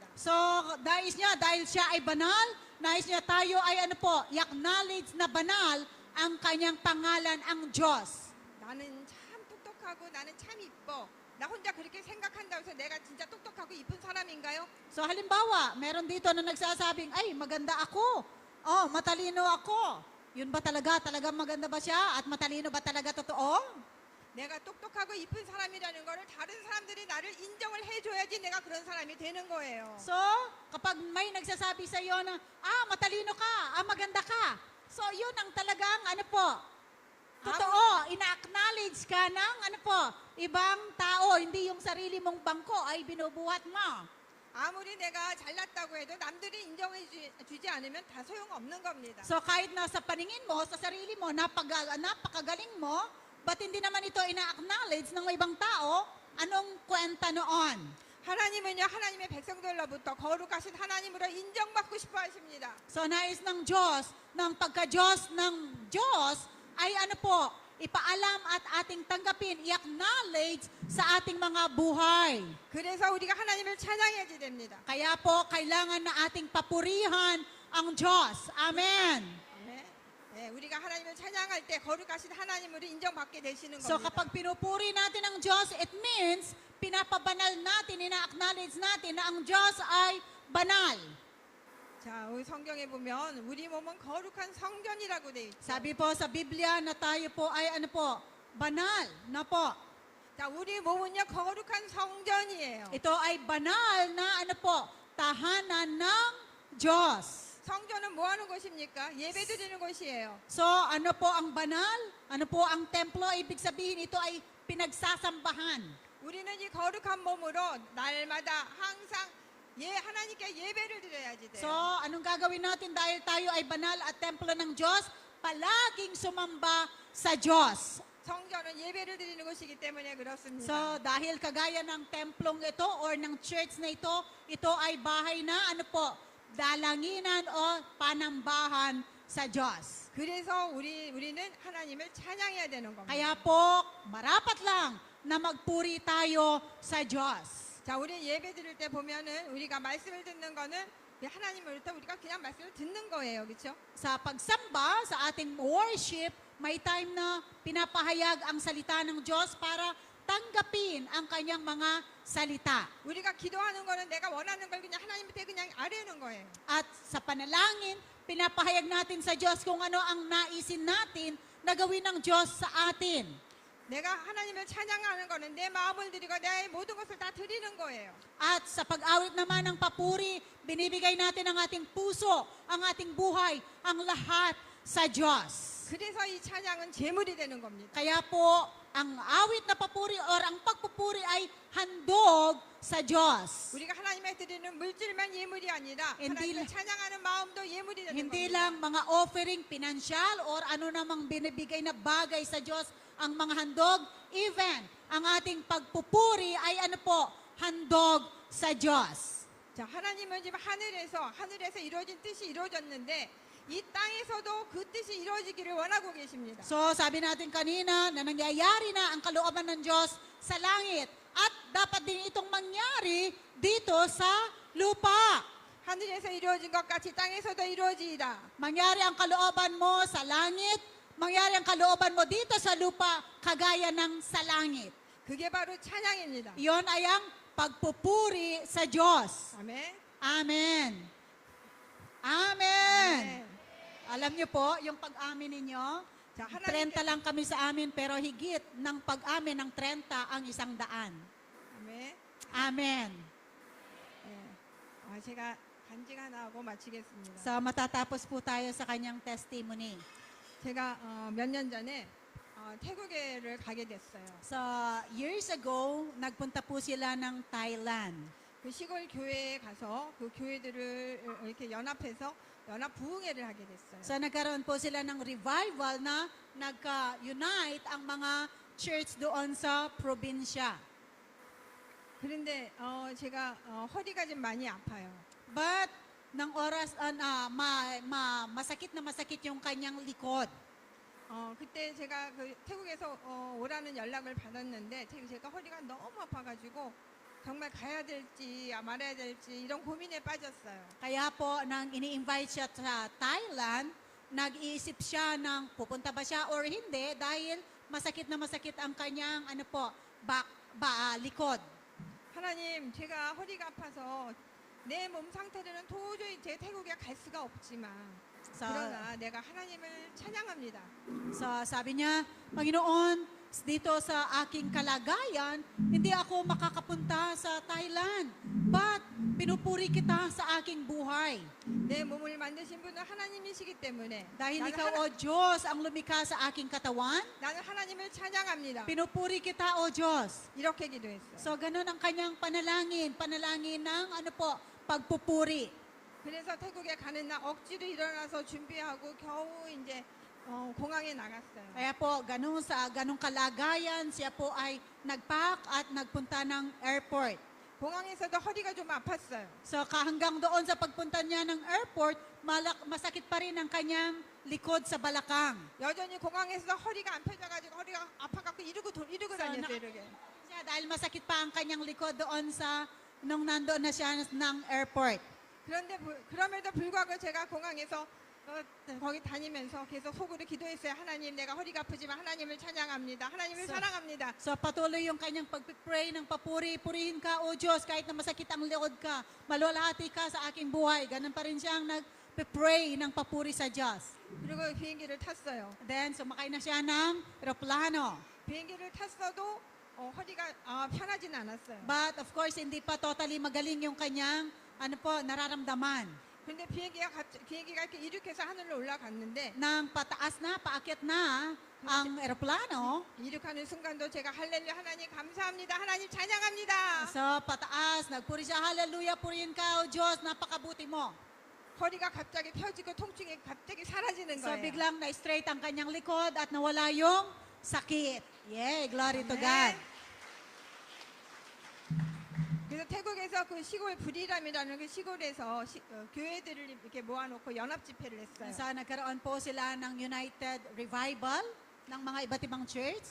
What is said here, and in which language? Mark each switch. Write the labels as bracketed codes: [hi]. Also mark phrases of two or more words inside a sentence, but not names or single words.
[tl] So, nais niya, dahil siya ay banal, nais niya tayo ay ano po, i-acknowledge na banal ang kanyang pangalan, ang Diyos. [ko] 나는 참 똑똑하고 나는 참 이뻐. 나 혼자 그렇게 생각한다고 해서 내가 진짜 똑똑하고 이쁜 사람인가요? [tl] So, halimbawa, meron dito na nagsasabing, ay, maganda ako. Matalino ako. Yun ba talaga? Talagang maganda ba siya? At matalino ba talaga totoo? [ko] 내가 똑똑하고 이쁜 사람이라는 거를 다른 사람들이 나를 인정을 해줘야지 내가 그런 사람이 되는 거예요. [tl] So, kapag may nagsasabi sa iyo na, matalino ka, maganda ka. So, yun ang talagang, totoo, ina-acknowledge ka ng, ibang tao, hindi yung sarili mong bangko ay binubuhat mo. [ko] 아무리 내가 잘났다고 해도 남들이 인정해 주지 않으면 다 소용없는 겁니다. [tl] So, kahit nasa paningin mo, sa sarili mo, napakagaling mo, ba't hindi naman ito ina-acknowledge ng ibang tao, anong kwenta noon? [ko] 하나님은요, 하나님의 백성들로부터 거룩하신 하나님으로 인정받고 싶어 하십니다. [tl] So, nais ng Diyos, ng pagka-Diyos ng Diyos, ay ipaalam at ating tanggapin, i-acknowledge sa ating mga buhay. [ko] 그래서 우리가 하나님을 찬양해야지 됩니다. [tl] Kaya po, kailangan na ating papurihan ang Diyos. Amen. [ko] 아멘. 네, 우리가 하나님을 찬양할 때 거룩하신 하나님으로 인정받게 되시는 [tl] So, [ko] 겁니다. [tl] kapag pinupuri natin ang Diyos, [en] it means, [tl] pinapabanal natin, ina-acknowledge natin na ang Diyos ay banal. [ko] 자, 우리 성경에 보면 우리 몸은 거룩한 성전이라고 돼 있죠. [tl] Sabi po sa Biblia na tayo po ay banal na po. [ko] 자, 우리 몸은요 거룩한 성전이에요. [tl] Ito ay banal na tahanan ng Diyos. [ko] 성전은 뭐 하는 곳입니까? 예배 드리는 곳이에요. [tl] So, ano po ang banal? Ano po ang templo? Ibig sabihin ito ay pinagsasambahan. [ko] 우리는 이 거룩한 몸으로 날마다 항상 하나님께 예배를 드려야지 돼요. [tl] So, anong gagawin natin dahil tayo ay banal at templo ng Diyos? Palaging sumamba sa Diyos. [ko] 성전은 예배를 드리는 곳이기 때문에 그렇습니다. [tl] So, dahil kagaya ng templong ito or ng church na ito ay bahay na dalanginan o panambahan sa Diyos. [ko] 그래서 우리는 하나님을 찬양해야 되는 겁니다. [tl] Kaya po, marapat lang na magpuri tayo sa Diyos. [ko] 자, 우리 예배 드릴 때 보면은 우리가 말씀을 듣는 거는 하나님으로부터 우리가 그냥 말씀을 듣는 거예요. 그렇죠? [tl] Sa pagsamba, sa ating worship, may time na pinapahayag ang salita ng Diyos para tanggapin ang kanyang mga salita. [ko] 우리가 기도하는 거는 내가 원하는 걸 그냥 하나님한테 그냥 아뢰는 거예요. [tl] At sa panalangin, pinapahayag natin sa Diyos kung ano ang naisin natin na gawin ng Diyos sa atin. [ko] 내가 하나님을 찬양하는 거는 내 마음을 드리고 내 모든 것을 다 드리는 거예요. [tl] At sa pag-awit naman ng papuri, binibigay natin ang ating puso, ang ating buhay, ang lahat sa Diyos. [ko] 그래서 이 찬양은 제물이 되는 겁니다. [tl] Kaya po, ang awit na papuri or ang pagpupuri ay handog sa Diyos. [ko] 우리가 하나님에 드리는 물질만 예물이 아니라 [tl] hindi [ko] 하나님을 찬양하는 마음도 예물이 되는 [tl] Hindi [ko] 겁니다. [tl] lang mga offering pinansyal or ano namang binibigay na bagay sa Diyos ang mga handog. Even ang ating pagpupuri ay handog sa Diyos. [ko] 자, 하나님은 지금 하늘에서 이루어진 뜻이 이루어졌는데 이 땅에서도 그 뜻이 이루어지기를 원하고 계십니다. [tl] So, sabi natin kanina na nangyayari na ang kalooban ng Diyos sa langit at dapat din itong mangyari dito sa lupa. [ko] 하늘에서 이루어진 것 같이 땅에서도 이루어지이다. [tl] Mangyari ang kalooban mo sa langit, mangyari ang kalooban mo dito sa lupa, kagaya ng sa langit. [ko] 그게 바로 찬양입니다. [tl] Iyon ay ang pagpupuri sa Diyos. [ko] 아멘. [tl] Amen. Amen. Alam niyo po, yung pag-amin ninyo, [ko] 자, [tl] 30 lang kami sa amin, pero higit ng pag-amin ng 30 ang 100. [ko] 아멘. [tl] Amen. [ko] 제가 간증 하나 하고 마치겠습니다. [tl] So, matatapos po tayo sa kanyang testimony. [ko] 제가 몇 년 전에 태국에를 가게 됐어요. [tl] So, years ago, nagpunta po sila ng Thailand. [ko] 그 시골 교회에 가서 그 교회들을 이렇게 연합해서 연합 부흥회를 하게 됐어요. [tl] So, nagkaroon po sila ng revival na nagka-unite ang mga church doon sa probinsya. [ko] 그런데 제가 허리가 좀 많이 아파요. [tl] But, ng oras, masakit na masakit yung kanyang likod. [ko] 그때 제가 그 태국에서 오라는 연락을 받았는데 제가 허리가 너무 아파가지고 정말 가야 될지 말아야 될지 이런 고민에 빠졌어요. [tl] Kaya po, nang ini-invite siya sa Thailand, nag-iisip siya ng pupunta ba siya or hindi dahil masakit na masakit ang kanyang likod. [ko] 하나님, 제가 허리가 아파서 내 몸 상태로는 도저히 제 태국에 갈 수가 없지만 그러나 내가 하나님을 찬양합니다. [tl] Sabi niya, Panginoon, dito sa aking kalagayan, hindi ako makakapunta sa Thailand. But pinupuri kita sa aking buhay. [ko] 내 몸을 만드신 분은 하나님이시기 때문에 [tl] Dahil [ko] 나는, [tl] ikaw, O Diyos, ang lumikha sa aking katawan, [ko] 나는 하나님을 찬양합니다. [tl] pinupuri kita, O Diyos. [ko] 이렇게 기도했어요. [tl] So, ganun ang kanyang panalangin. Panalangin ng, pagpupuri. [ko] 그래서 태국에 가는 날 억지로 일어나서 준비하고 겨우 이제 공항에 나갔어요. [tl] Kaya po, sa ganung kalagayan, siya po ay nagpack at nagpunta ng airport. [ko] 공항에서도 허리가 좀 아팠어요. [tl] So, hanggang doon sa pagpunta niya ng airport, masakit pa rin ang kanyang likod sa balakang. [ko] 여전히 공항에서 허리가 안 펴져가지고 허리가 아파갖고 이러고 다녔어요. 이렇게. [tl] Siya, dahil masakit pa ang kanyang likod doon nung nandoon na siya ng airport. [ko] 그럼에도 불구하고 제가 공항에서 거기 다니면서 계속 속으로 기도했어요. 하나님, 내가 허리가 아프지만 하나님을 찬양합니다. 하나님을 사랑합니다. [tl] So, patuloy yung kanyang pagpipray ng papuri. Purihin ka, O Diyos, kahit na masakit ang likod ka. Malulahati ka sa aking buhay. Ganun pa rin siyang nagpipray ng papuri sa Diyos. [ko] 그리고 비행기를 탔어요. [tl] Then, sumakay na siya ng eroplano. [ko] 비행기를 탔어도 허리가 편하진 않았어요. [en] But, of course, [tl] hindi pa totally magaling yung kanyang nararamdaman. [ko] 근데 비행기가 이렇게 이륙해서 하늘로 올라갔는데 [tl] Nang pataas na, paakyat na ang eroplano, [ko] 이륙하는 순간도 제가 할렐루야 하나님 감사합니다. 하나님 찬양합니다. [tl] so pataas, nagpuri siya, hallelujah, purihin ka, O Diyos, napakabuti mo. [ko] 허리가 갑자기 펴지고 통증이 갑자기 사라지는 [tl] So [ko] 거예요. [tl] biglang na-straight ang kanyang likod at nawala yung sakit. [en] Yay, glory to God. [ko] 그래서 태국에서 그 시골 브리람이라는 그 시골에서 교회들을 이렇게 모아놓고 연합 집회를 했어요. [tl] So nagkaroon po sila ng United Revival ng mga iba't ibang church.